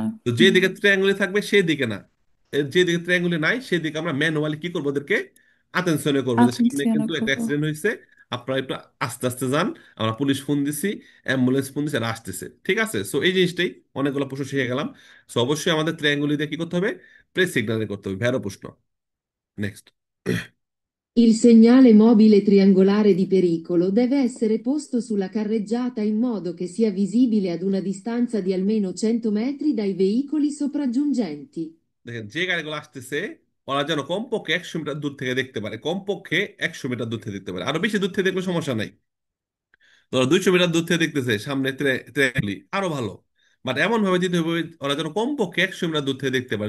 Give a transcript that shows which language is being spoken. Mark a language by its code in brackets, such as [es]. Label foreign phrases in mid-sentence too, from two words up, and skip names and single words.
[bn] তো যে দিকে ট্রায়াঙ্গুলি থাকবে সেই দিকে না, যে দিকে ট্রায়াঙ্গুলি নাই সেই দিকে আমরা ম্যানুয়ালি কি করবো, ওদেরকে আতেনশনে করবো যে সামনে আতেনশন কিন্তু একটা করব। অ্যাক্সিডেন্ট হয়েছে, আপনারা একটু আস্তে আস্তে যান, আমরা পুলিশ ফোন দিছি, অ্যাম্বুলেন্স ফোন দিছি, এরা আসতেছে। ঠিক আছে, সো এই জিনিসটাই অনেকগুলো প্রশ্ন শিখে গেলাম। সো অবশ্যই আমাদের ট্রায়াঙ্গুলি দিয়ে কি করতে হবে, প্রেস সিগন্যালে করতে হবে। ভেরো প্রশ্ন, নেক্সট। [it] Il segnale mobile triangolare di pericolo deve essere posto sulla carreggiata in modo che sia visibile ad una distanza di almeno 100 metri dai veicoli sopraggiungenti. [bn] দেখেন যে গাড়িগুলো আসতেছে ওরা যেন কমপক্ষে 100 মিটার দূর থেকে দেখতে পারে, কমপক্ষে 100 মিটার দূর থেকে দেখতে পারে, আরো বেশি দূর থেকে দেখলে সমস্যা নাই। ধরো 200 মিটার দূর থেকে দেখতেছে সামনে ট্রেনলি, আরো ভালো। বাট এমন ভাবে দিতে হবে ওরা যেন কমপক্ষে 100 মিটার দূর থেকে দেখতে পারে।